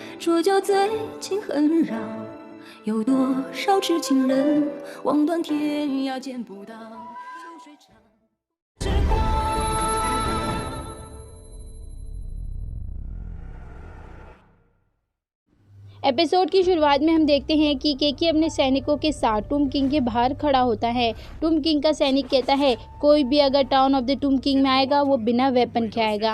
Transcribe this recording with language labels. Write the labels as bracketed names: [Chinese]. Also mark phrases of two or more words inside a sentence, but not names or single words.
[Chinese] 说就最近很绕，有多少痴情人望断天涯见不到，秋水长之光。 [Hindi] एपिसोड की शुरुआत में हम देखते हैं कि केकी अपने सैनिकों के साथ टूम किंग के बाहर खड़ा होता है। टूम किंग का सैनिक कहता है कोई भी अगर टाउन ऑफ द टूम किंग में आएगा वो बिना वेपन के आएगा।